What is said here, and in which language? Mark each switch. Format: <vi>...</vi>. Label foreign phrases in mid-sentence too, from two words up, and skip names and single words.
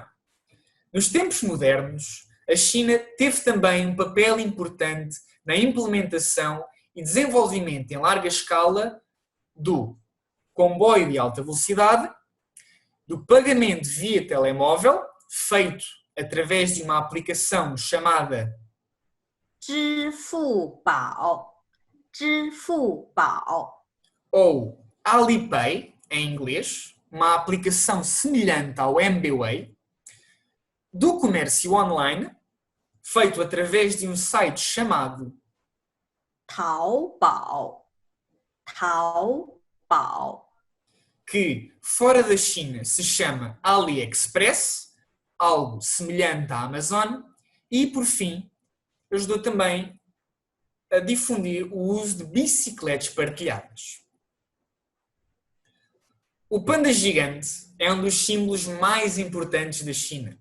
<pt>Nos tempos modernos, a China teve também um papel importante na implementação e desenvolvimento em larga escala do comboio de alta velocidade, do pagamento via telemóvel, feito através de uma aplicação chamada</pt> <zh>支付宝，支付宝，</zh> <pt>ou Alipay, em inglês, uma aplicação semelhante ao MBWay, do comércio online, feito através de um site chamado</pt> <zh>淘宝，淘宝，</zh> <pt>que fora da China se chama AliExpress, algo semelhante à Amazon, e por fim ajudou também a difundir o uso de bicicletas partilhadas. O panda gigante é um dos símbolos mais importantes da China.</pt>